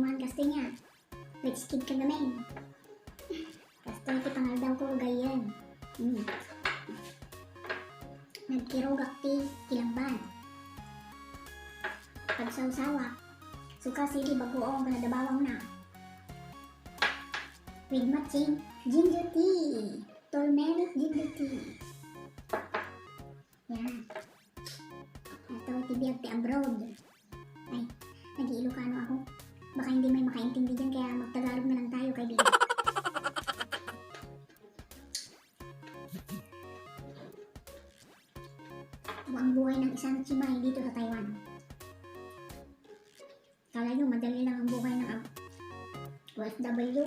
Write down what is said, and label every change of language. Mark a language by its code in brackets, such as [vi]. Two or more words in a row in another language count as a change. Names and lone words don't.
[ilo] Kasto niya. [en] Rich kid [tl] ka naman. [ilo] Kasto iti pangal daw ko gayan. Nagkirogak ti kilamban. Pagsawsawa. Suka sili bagoong kanadabawang na. [en] With matching ginger tea. Turmeric ginger tea. [tl] Yan. [ilo] Ito tibiyag ti abroad. [tl] Ay, nag-iilocano ako. Baka hindi may makaintindi dyan kaya magtagalog na lang tayo kaibigan. Ito ang buhay ng isang chimay dito sa Taiwan. Kala nyo madali lang ang buhay ng OFW.